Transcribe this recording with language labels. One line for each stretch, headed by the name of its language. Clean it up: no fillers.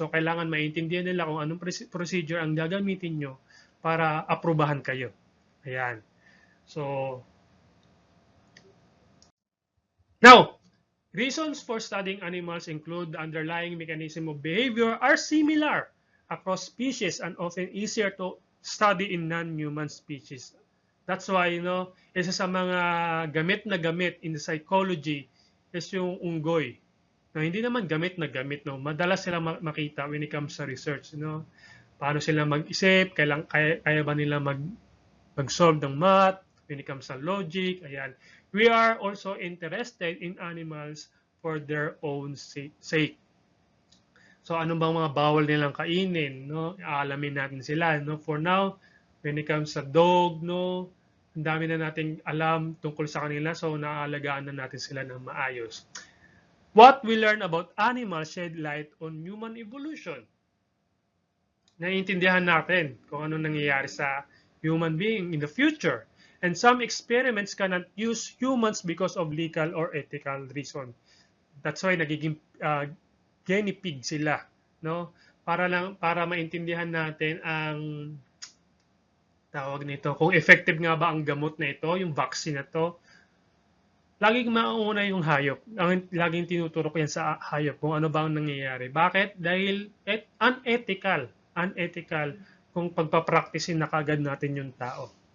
Filipino: So kailangan maintindihan nila kung anong procedure ang gagamitin nyo para aprubahan kayo. Ayan.
English: So now, reasons for studying animals include the underlying mechanism of behavior are similar across species and often easier to study in non-human species. That's why,
Filipino: isa sa mga gamit
English: in the psychology is
Filipino: yung unggoy. Hindi naman gamit na gamit, madalas sila makita
English: when it comes
Filipino: sa research. Paano sila mag-isip, kaya ba nila mag-solve ng math,
English: when it comes
Filipino: sa logic, ayan.
English: We are also interested in animals for their own sake.
Filipino: So ano bang mga bawal nilang kainin, no? Aalamin natin sila, no?
English: For now, when it comes
Filipino: sa dog, no, ang dami na nating alam tungkol sa kanila, so naaalagaan na natin sila ng maayos.
English: What we learn about animals shed light on human evolution.
Filipino: Naiintindihan natin kung ano nangyayari sa
English: human being in the future. And some experiments cannot use humans because of legal or ethical reason. That's why
Filipino: nagiging guinea pig sila, no? Para maintindihan natin ang tawag nito, kung effective nga ba ang gamot na ito, yung vaccine na to. Laging mauna yung hayop. Laging tinuturo ko yan sa hayop kung ano ba ang nangyayari. Bakit? Dahil unethical. Unethical kung pagpapracticein na kagad natin yung tao.